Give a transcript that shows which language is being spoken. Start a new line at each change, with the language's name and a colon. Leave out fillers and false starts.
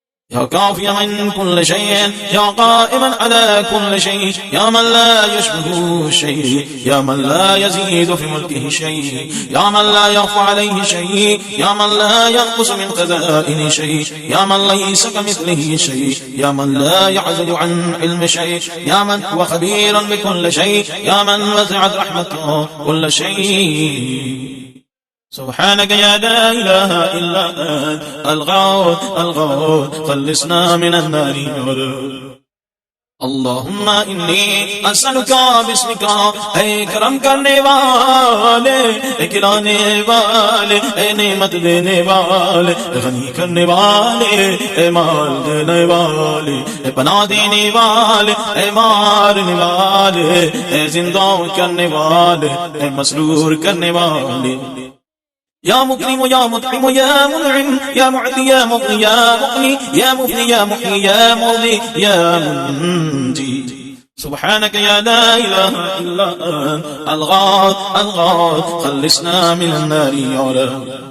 Arabic: يا كافيا من كل شيء، يا قائما على كل شيء، يا من لا يشبهه شيء، يا من لا يزيد في ملكه شيء، يا من لا يخفى عليه شيء، يا من لا ينقص من خزائن شيء، يا من ليس كمثله شيء، يا من لا يعزل عن علم شيء، يا من هو خبير بكل شيء، يا من وسعت رحمته كل شيء. سبحانك يا لا إله إلا أنت الغوث الغوث، خلصنا من النار يا رب. اللهم إني أسألك باسمك،
Urdu: اے کرم کرنے والے، اے کرانے والے، اے نعمت دینے والے، اے غنی کرنے والے، اے مال دینے والے، اے پناہ دینے والے، اے مارنے والے، اے زندہ کرنے والے، اے مسرور کرنے والے.
Arabic: يا مكرم يا مطعم يا منعم، يا معطي يا مغني يا مغني، يا مفني يا محيي يا مرضي يا منجي. سبحانك يا لا إله إلا أنت الغوث الغوث، خلصنا من النار يا رب.